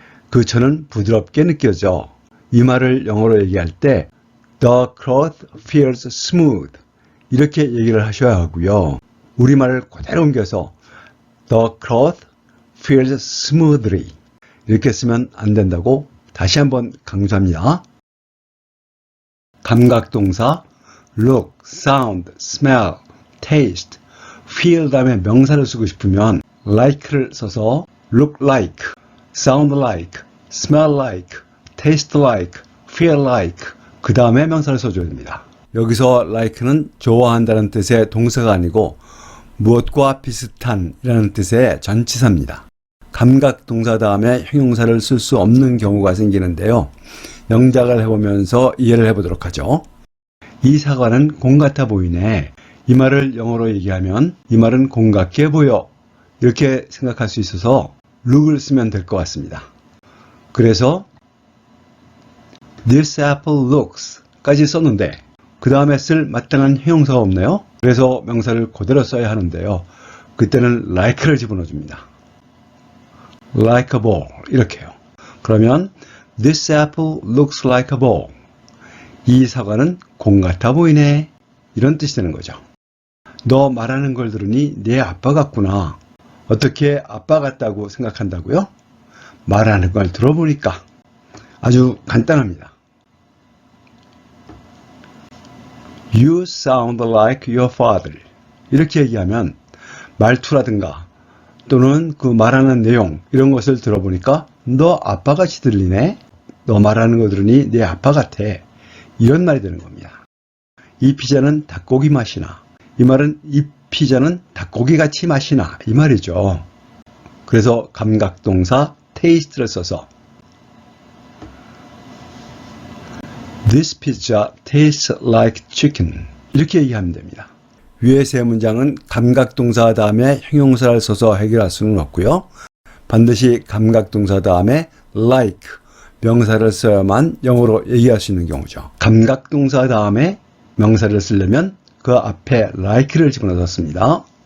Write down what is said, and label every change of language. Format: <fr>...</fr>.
<ko>그 천은 부드럽게 느껴져. 이 말을 영어로 얘기할 때</ko> <en>the cloth feels smooth</en> <ko>이렇게 얘기를 하셔야 하고요. 우리말을 그대로 옮겨서</ko> <en>the cloth feels smoothly</en> <ko>이렇게 쓰면 안 된다고 다시 한번 강조합니다. 감각동사 look, sound, smell, taste, feel 다음에 명사를 쓰고 싶으면 like를 써서 look like, sound like, smell like, taste like, feel like 그 다음에 명사를 써줘야 됩니다. 여기서 like는 좋아한다는 뜻의 동사가 아니고 무엇과 비슷한 이라는 뜻의 전치사입니다. 감각동사 다음에 형용사를 쓸 수 없는 경우가 생기는데요. 영작을 해보면서 이해를 해보도록 하죠. 이 사과는 공 같아 보이네. 이 말을 영어로 얘기하면 이 말은 공 같게 보여. 이렇게 생각할 수 있어서 look을 쓰면 될 것 같습니다. 그래서</ko> <en>This apple looks</en> <ko>까지 썼는데 그 다음에 쓸 마땅한 형용사가 없네요. 그래서 명사를 그대로 써야 하는데요. 그때는 like를 집어넣어줍니다.</ko> <en>like a ball</en> <ko>이렇게요. 그러면</ko> <en>This apple looks like a ball.</en> <ko>이 사과는 공 같아 보이네. 이런 뜻이 되는 거죠. 너 말하는 걸 들으니 내 아빠 같구나. 어떻게 아빠 같다고 생각한다고요? 말하는 걸 들어보니까 아주 간단합니다.</ko> <en>You sound like your father.</en> <ko>이렇게 얘기하면 말투라든가 또는 그 말하는 내용 이런 것을 들어보니까 너 아빠같이 들리네. 너 말하는 거 들으니 내 아빠 같아. 이런 말이 되는 겁니다. 이 피자는 닭고기 맛이 나. 이 말은 이 피자는 닭고기같이 맛이 나. 이 말이죠. 그래서 감각동사 taste를 써서</ko> <en>This pizza tastes like chicken.</en> <ko>이렇게 얘기하면 됩니다. 위의 세 문장은 감각동사 다음에 형용사를 써서 해결할 수는 없고요. 반드시 감각동사 다음에 like, 명사를 써야만 영어로 얘기할 수 있는 경우죠. 감각동사 다음에 명사를 쓰려면 그 앞에 like를 집어넣어서 씁니다.</ko>